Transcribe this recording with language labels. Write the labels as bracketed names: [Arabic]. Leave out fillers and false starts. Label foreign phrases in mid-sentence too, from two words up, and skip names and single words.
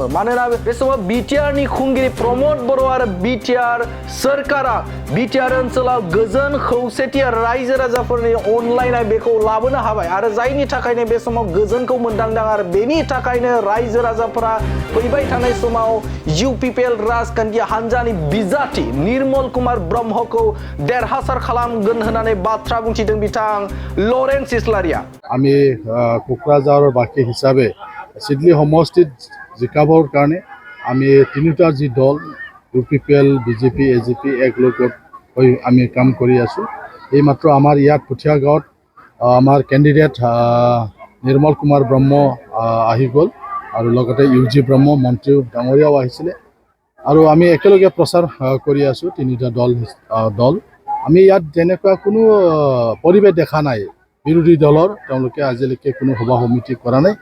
[Bodo] मानोना बे समाव बिटिआरनि खुंगिरि प्रमद बर' आरो बिटिआर सोरखारा बिटिआर ओनसोलाव गोजोन खौसेथि रायजो राजाफोरनि अनलायनाय बेखौ लाबोनो हाबाय आरो जायनि थाखायनो बे समाव गोजोनखौ मोनदांदों आरो बेनि थाखायनो रायजो राजाफोरा फैबाय थानाय समाव इउपिपिएल राजखान्थि हानजानि बिजाथि निर्मल कुमार ब्रह्मखौ देरहासार खालामगोन होननानै बाथ्रा बुंथिदों बिथां लरेन्स इस्लारिया। [Assamese] আমি কোকৰাঝাৰৰ বাকী হিচাপে চিডলি সমষ্টিত জিকাবৰ কাৰণে আমি তিনিটা যি দল ইউপিপিএল বিজেপি এজিপি একলগত হৈ আমি কাম কৰি আছোঁ। এইমাত্ৰ আমাৰ ইয়াত পুঠিয়া গাঁৱত আমাৰ কেণ্ডিডেট নিৰ্মল কুমাৰ ব্ৰহ্ম আহি গ'ল আৰু লগতে ইউজি ব্ৰহ্ম মন্ত্ৰী ডাঙৰীয়াও আহিছিলে আৰু আমি একেলগে প্ৰচাৰ কৰি আছোঁ তিনিটা দল আমি ইয়াত যেনেকুৱা কোনো পৰিৱেশ দেখা নাই বিৰোধী দলৰ তেওঁলোকে আজিলৈকে কোনো সভা সমিতি কৰা নাই।